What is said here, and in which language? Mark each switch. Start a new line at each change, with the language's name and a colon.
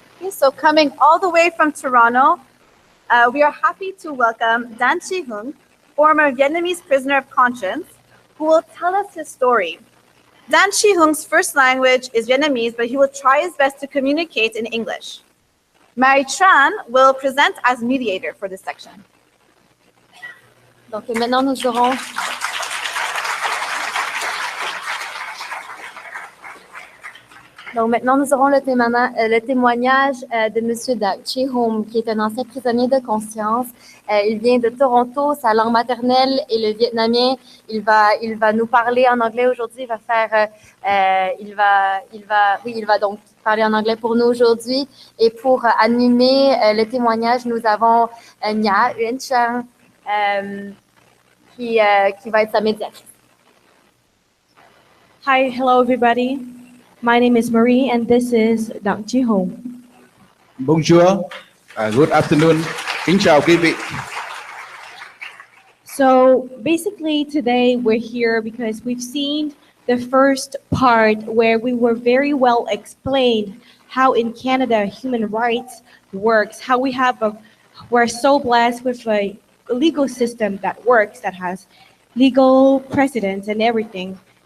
English: So coming all the way from Toronto, we are happy to welcome Dan Chi Hung, former Vietnamese prisoner of conscience, who will tell us his story. Dan Chi Hung's first language is Vietnamese, but he will try his best to communicate in English. Mary Tran will present as mediator for this section.
French: Donc maintenant nous aurons le témoignage de M. Dan Chi Hung, qui est un ancien prisonnier de conscience. Il vient de Toronto, sa langue maternelle est le vietnamien. Il va nous parler en anglais aujourd'hui. Il va donc parler en anglais pour nous aujourd'hui. Et pour animer le témoignage, nous avons Nha Uyển Trang qui va être sa médiatrice.
English: Hi, hello everybody. My name is Marie, and this is Dan Chi Hung.
Vietnamese: Bonjour,
English: good afternoon.
Vietnamese: Kính chào quý vị.
English: So basically today we're here because we've seen the first part where we were very well explained how in Canada human rights works, how we're so blessed with a legal system that works, that has legal precedents and everything.